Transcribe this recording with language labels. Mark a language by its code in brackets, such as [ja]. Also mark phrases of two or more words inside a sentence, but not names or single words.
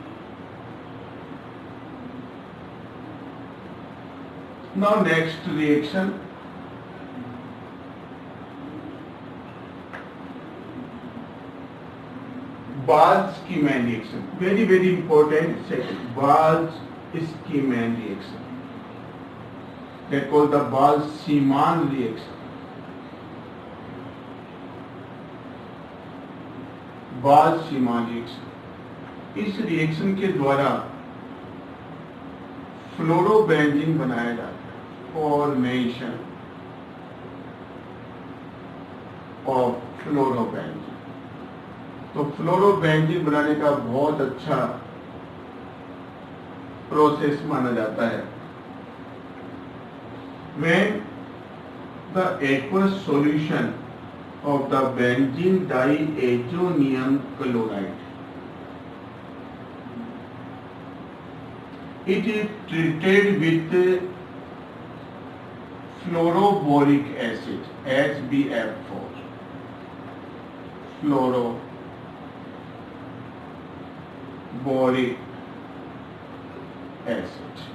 [en] now next reaction, Bose-Schiemann reaction. Very important section. Bose-Schiemann reaction. That called the Bose-Schiemann reaction. Bose-Schiemann reaction. [hi] इस रिएक्शन के द्वारा फ्लोरोबेंजीन बनाया जाता है. [en] फॉर्मेशन of fluorobenzene. [hi] तो फ्लोरोबेंजीन बनाने का बहुत अच्छा प्रोसेस माना जाता है। [en] When the aqueous solution of the benzene diazonium chloride, it is treated with fluoroboric acid HbF4, fluoroboric acid.